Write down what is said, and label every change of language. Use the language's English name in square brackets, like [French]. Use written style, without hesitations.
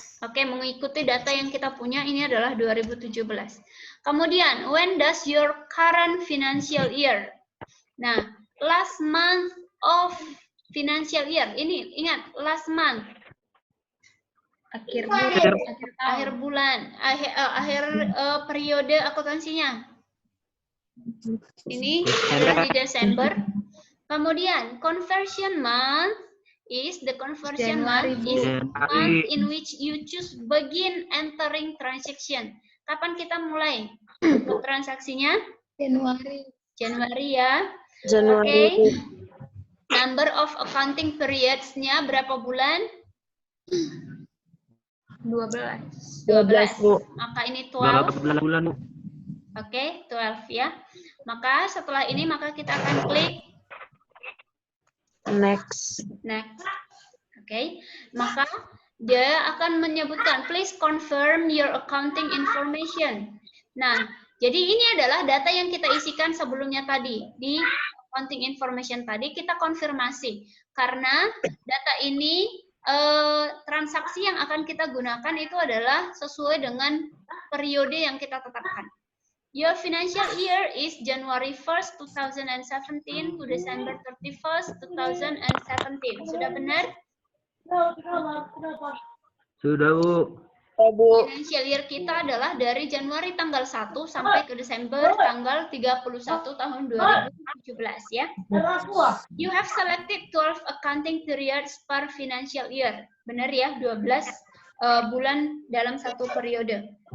[Indonesian] Oke, mengikuti data yang kita punya ini adalah 2017. Kemudian, [English] when does your current financial year? Nah, last month of financial year. [Indonesian] Ini ingat, [English] last month. [Indonesian] Akhir bulan, akhir periode akuntansinya. Ini adalah di Desember. [English] Kemudian conversion month is the conversion month is month in which you choose begin entering transaction. [Indonesian] Kapan kita mulai untuk transaksinya? Januari ya. Oke. [English] Number of accounting periods- [Indonesian] nya berapa bulan? 12. Maka ini 12. Oke, 12 ya. Maka setelah ini kita akan klik [English] next. [Indonesian] Oke. Maka dia akan menyebutkan [English] please confirm your accounting information. [Indonesian] Nah, jadi ini adalah data yang kita isikan sebelumnya tadi di accounting information tadi kita konfirmasi karena data ini transaksi yang akan kita gunakan itu adalah sesuai dengan periode yang kita tetapkan. [English] Your financial year is January 1st, 2017 to December 31st, 2017. [Indonesian] Sudah benar? Sudah, Bu. Financial year kita adalah dari Januari tanggal 1 sampai ke Desember tanggal 31 tahun 2017 ya. [English] You have selected 12 accounting periods per financial year. [Indonesian] Benar ya, 12 bulan dalam satu periode.